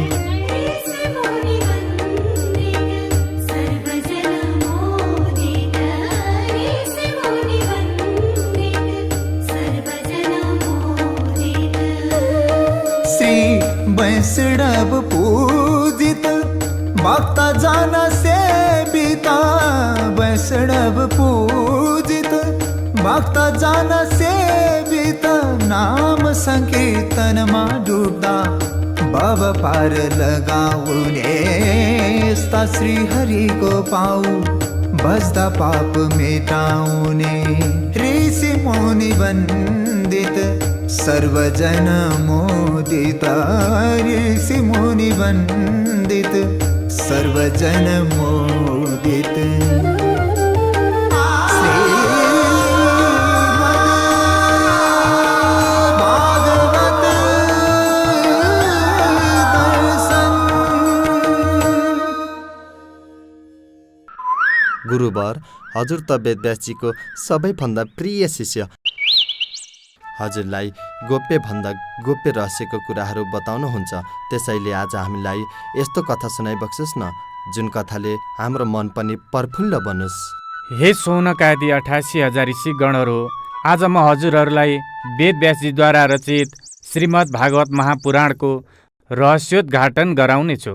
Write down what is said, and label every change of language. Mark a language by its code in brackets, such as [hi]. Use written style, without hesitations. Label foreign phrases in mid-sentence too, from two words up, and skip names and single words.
[ne] श्री वैष्णव पूजित भक्त जन सेविता वैष्णव पूजित भक्त जन सेवित नाम संकीर्तन मा डुब्दा भव पार लगाउने यस्ता श्री हरि को पाऊ बस्दा पाप मेटाउने ऋषि मुनि वन्दित सर्वजन मोदित ऋषि मुनि वन्दित सर्वजन मोदित भागवत दर्शन। गुरुवर हजुर त वेदव्यासजीको सबैभन्दा प्रिय शिष्य। हजुरलाई गोप्यभन्दा गोप्य रहस्यको कुराहरू बताउनुहुन्छ। त्यसैले आज हामीलाई यस्तो कथा सुनाइबक्सोस् न जुन कथाले हाम्रो मन पनि प्रफुल्ल बनोस्। हे सौनकादि 88,000 ऋषिगणहरू, आज म हजुरहरूलाई वेदव्यासजीद्वारा रचित श्रीमद् भागवत महापुराणको रहस्योद्घाटन गराउनेछु।